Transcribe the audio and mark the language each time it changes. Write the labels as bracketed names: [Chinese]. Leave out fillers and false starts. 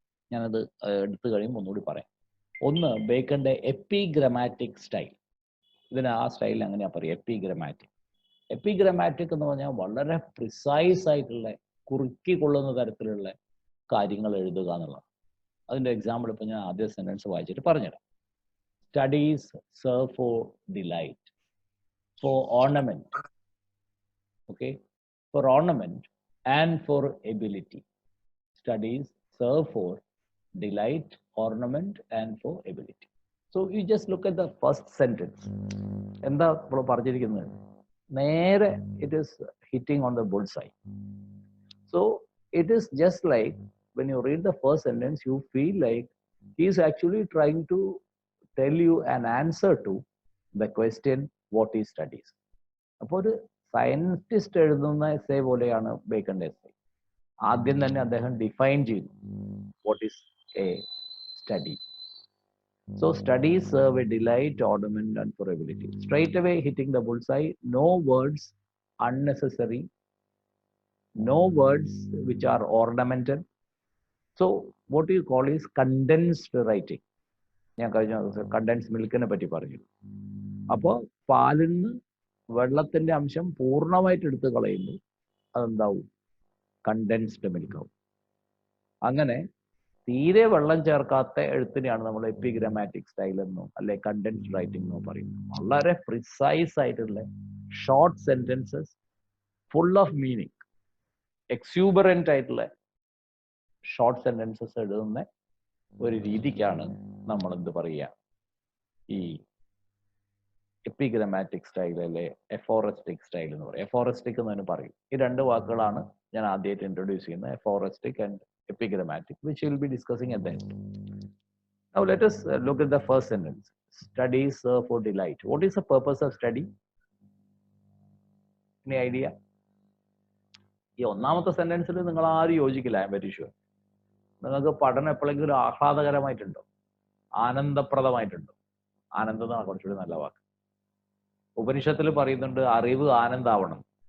[Malayalam] ഞാനത് എടുത്തു കഴിയുമ്പോൾ ഒന്നുകൂടി പറയാം. ഒന്ന്, ബേക്കണിന്റെ എപ്പിഗ്രമാറ്റിക് സ്റ്റൈൽ. ആ സ്റ്റൈൽ എങ്ങനെയാ പറയുക? എപ്പിഗ്രമാറ്റിക് എന്ന് പറഞ്ഞാൽ വളരെ പ്രിസൈസ് ആയിട്ടുള്ള, കുറുക്കിക്കൊള്ളുന്ന തരത്തിലുള്ള കാര്യങ്ങൾ എഴുതുക എന്നുള്ളതാണ്. അതിന്റെ എക്സാമ്പിൾ ഇപ്പൊ ഞാൻ ആദ്യ സെന്റൻസ് വായിച്ചിട്ട് പറഞ്ഞുതരാം. [English] Studies serve for delight, for ornament, okay, for ornament and for ability. Studies serve for delight, ornament and for ability. So you just look at the first sentence. [Malayalam] എന്താ ഇപ്പോൾ പറഞ്ഞിരിക്കുന്നത്? [English] നേരെ it is hitting on the bullseye. So it is just like when you read the first sentence, you feel like he is actually trying to tell you an answer to the question what is studies. [Malayalam] അപ്പോൾ ഒരു scientist എഴുതുന്ന essay പോലെയാണ് ബേക്കന്റെ essay. ആദ്യം തന്നെ അദ്ദേഹം define ചെയ്തു [English] What is a study. So studies serve a delight, ornament and for ability. Straight away hitting the bullseye. No words unnecessary, no words which are ornamental. So what you call is condensed writing. [Malayalam] ഞാൻ കഴിഞ്ഞ ദിവസം contents മിൽക്കിനെ പറ്റി പറഞ്ഞു. അപ്പോൾ പാലിൽ നിന്ന് വെള്ളത്തിന്റെ അംശം പൂർണ്ണമായിട്ട് എടുത്ത് കളയുമ്പോൾ അതെന്താവും? കണ്ടൻസ്ഡ് മിൽക്കാവും. അങ്ങനെ തീരെ വെള്ളം ചേർക്കാത്ത എഴുത്തിനെയാണ് നമ്മൾ എപ്പിഗ്രമാറ്റിക് സ്റ്റൈൽ എന്നും അല്ലെ കണ്ടൻസ്ഡ് റൈറ്റിംഗ് എന്നും പറയുന്നത്. വളരെ പ്രിസൈസ് ആയിട്ടുള്ള [English] short sentences full of meaning, [Malayalam] എക്സ്യൂബറന്റ് ആയിട്ടുള്ള ഷോർട്ട് സെന്റൻസസ് എഴുതുന്ന ഒരു രീതിക്കാണ് നമ്മൾ എന്ത് പറയുക, ഈ എപ്പിഗ്രമാറ്റിക് സ്റ്റൈൽ അല്ലെ എഫോറസ്റ്റിക് സ്റ്റൈൽ എന്ന് പറയും. എഫോറസ്റ്റിക് എന്ന് പറയും. ഈ രണ്ട് വാക്കുകളാണ് ഞാൻ ആദ്യമായിട്ട് ഇൻട്രൊഡ്യൂസ് ചെയ്യുന്നത്, എഫോറസ്റ്റിക് and epigrammatic, [English] which we'll be discussing at the end. Now let us look at the first sentence. Studies for delight. What is the purpose of study? Any idea? [Malayalam] ഈ ഒന്നാമത്തെ സെന്റൻസിൽ നിങ്ങൾ ആരും യോജിക്കില്ല, [English] I'm very sure. [Malayalam] നിങ്ങൾക്ക് പഠനം എപ്പോഴെങ്കിലും ആഹ്ലാദകരമായിട്ടുണ്ടോ, ആനന്ദപ്രദമായിട്ടുണ്ടോ? ആനന്ദം എന്നാണ് കുറച്ചുകൂടി നല്ല വാക്ക്. ഉപനിഷത്തിൽ പറയുന്നുണ്ട് അറിവ് ആനന്ദാവണം.